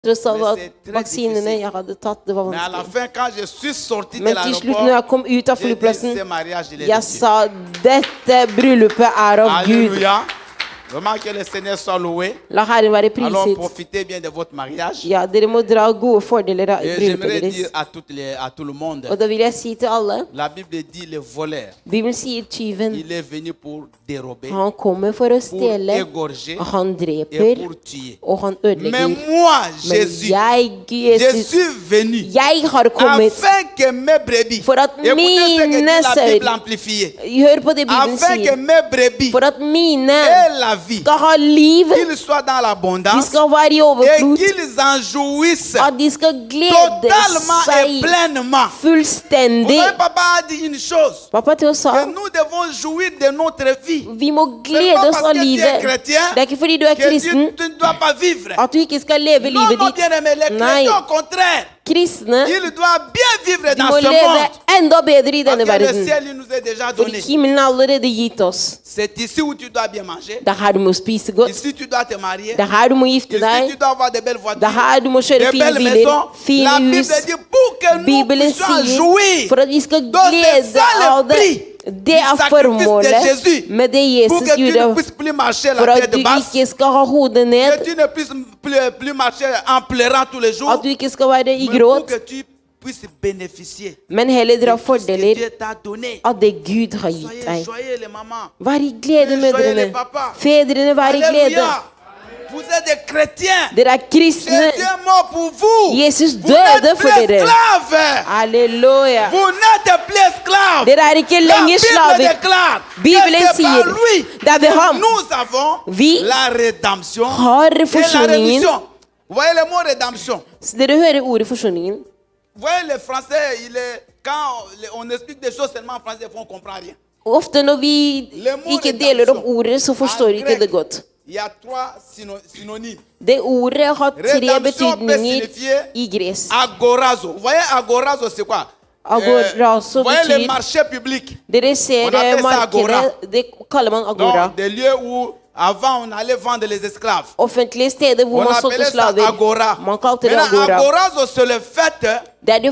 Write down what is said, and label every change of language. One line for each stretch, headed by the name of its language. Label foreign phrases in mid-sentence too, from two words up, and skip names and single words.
Norwegian: Tross av at vaksinene jeg hadde tatt, det var
French: Mais à la
Norwegian: vanskelig.
French: fin, quand je suis sorti de
Norwegian: Men til slutt, når
French: l'aéroport,
Norwegian: jeg kom ut av
French: j'ai dit,
Norwegian: flyplassen,
French: ce mariage, il est
Norwegian: jeg
French: de Dieu.
Norwegian: sa dette bryllupet er av Gud.
French: Alléluia. Vraiment que le Seigneur soit loué.
Norwegian: La Herren være
French: Alors
Norwegian: priset.
French: profitez bien de votre mariage.
Norwegian: Ja, dere må dra gode fordeler av
French: Et
Norwegian: bryllupet
French: j'aimerais
Norwegian: deres.
French: dire à tout le monde,
Norwegian: Og da vil jeg si til alle,
French: la Bible dit le voleur,
Norwegian: Bibelen sier tyven,
French: il est venu pour dérober,
Norwegian: han kommer for å
French: pour
Norwegian: stjele,
French: égorger
Norwegian: han
French: et
Norwegian: dreper,
French: pour tuer.
Norwegian: og han
French: Mais
Norwegian: ødelegger.
French: moi,
Norwegian: Men
French: Jésus,
Norwegian: jeg,
French: je
Norwegian: Jesus,
French: suis venu
Norwegian: jeg har kommet
French: afin que mes brebis,
Norwegian: for at
French: écoutez ce que dit
Norwegian: mine
French: la Bible
Norwegian: sauer,
French: amplifiée,
Norwegian: hør på det Bibelen
French: afin que
Norwegian: sier,
French: mes brebis
Norwegian: for at mine
French: aient la vie,
Norwegian: skal ha liv,
French: qu'ils soient dans
Norwegian: de
French: l'abondance
Norwegian: skal være i
French: et
Norwegian: overflod,
French: qu'ils en jouissent
Norwegian: at de skal glede
French: totalement et
Norwegian: seg
French: pleinement. Vous
Norwegian: fullstendig.
French: voyez, papa a dit une chose,
Norwegian: Pappa til oss sa,
French: que nous devons jouir de notre vie.
Norwegian: vi må glede oss av livet. Det er ikke fordi du er
French: Que
Norwegian: kristen
French: tu ne dois pas vivre.
Norwegian: at du ikke skal leve
French: Non,
Norwegian: livet
French: non,
Norwegian: ditt.
French: bien aimé, les
Norwegian: Nei.
French: chrétiens, au contraire,
Norwegian: Kristne,
French: ils doivent bien vivre
Norwegian: de
French: dans
Norwegian: må
French: ce
Norwegian: leve
French: monde.
Norwegian: enda bedre i
French: Parce
Norwegian: denne
French: que le
Norwegian: verden.
French: ciel, il nous est déjà
Norwegian: Fordi
French: donné.
Norwegian: himmelen er allerede gitt oss.
French: C'est ici où tu dois bien manger.
Norwegian: Det er her du må spise godt.
French: Ici, tu dois te marier.
Norwegian: Det er her du må gifte
French: Ici,
Norwegian: deg.
French: tu dois avoir de belles
Norwegian: Det
French: voitures,
Norwegian: er her du må kjøre
French: de
Norwegian: fine
French: belles
Norwegian: biler,
French: maisons. La
Norwegian: fine
French: Bible
Norwegian: hus.
French: dit pour que nous
Norwegian: Bibelen
French: puissions
Norwegian: sier
French: jouir.
Norwegian: for at vi skal
French: Donc, c'est
Norwegian: glede
French: ça le
Norwegian: av det.
French: prix
Norwegian: Det er
French: du sacrifice de
Norwegian: formålet
French: Jésus.
Norwegian: med det
French: Pour
Norwegian: Jesus
French: que tu ne
Norwegian: gjorde,
French: puisses plus marcher
Norwegian: for
French: la
Norwegian: at
French: tête
Norwegian: du
French: basse.
Norwegian: ikke skal ha hodet ned,
French: Que tu ne puisses plus marcher en pleurant tous les jours.
Norwegian: at du ikke skal være i
French: Mais pour
Norwegian: gråt,
French: que tu puisses bénéficier
Norwegian: men heller dra
French: de tout ce que
Norwegian: fordeler
French: Dieu t'a donné.
Norwegian: av det Gud har gitt
French: Soyez
Norwegian: deg.
French: joyeux les mamans.
Norwegian: Vær i glede,
French: Soyez les
Norwegian: mødrene.
French: papas.
Norwegian: Fedrene, vær i glede.
French: Alléluia. Vous êtes des chrétiens.
Norwegian: Dere er kristne.
French: Jésus est mort pour vous.
Norwegian: Jesus
French: Vous
Norwegian: døde
French: n'êtes
Norwegian: for
French: plus
Norwegian: dere.
French: esclaves.
Norwegian: Halleluja.
French: Vous n'êtes plus esclaves.
Norwegian: Dere er ikke
French: La
Norwegian: lenger
French: Bible
Norwegian: slaver.
French: déclare
Norwegian: Bibelen
French: que c'est par
Norwegian: sier,
French: lui
Norwegian: det er ved
French: que
Norwegian: ham
French: nous avons
Norwegian: vi
French: la rédemption
Norwegian: har
French: et la
Norwegian: forsoningen.
French: rémission.
Norwegian: Vous voyez le mot rédemption. Så dere hører ordet forsoningen.
French: Vous voyez le français, quand on explique des choses seulement en français, on ne comprend rien.
Norwegian: Ofte når vi ikke deler opp ordet, så forstår vi ikke det godt.
French: Il y a trois synonymes.
Norwegian: Det ordet har tre
French: Rédemption peut
Norwegian: betydninger
French: signifier
Norwegian: i gresk.
French: agorazo. Vous voyez agorazo c'est quoi?
Norwegian: Agorazo
French: Vous voyez le
Norwegian: betyr,
French: marché public.
Norwegian: dere ser
French: On appelle ça agora.
Norwegian: markedet, det kaller man agora.
French: Donc des lieux où avant on allait vendre les esclaves.
Norwegian: Offentlige steder hvor
French: On
Norwegian: man solgte
French: appelait ça
Norwegian: slaver.
French: agora.
Norwegian: Man kalte det
French: Maintenant
Norwegian: agora.
French: agorazo c'est le fait
Norwegian: Det er det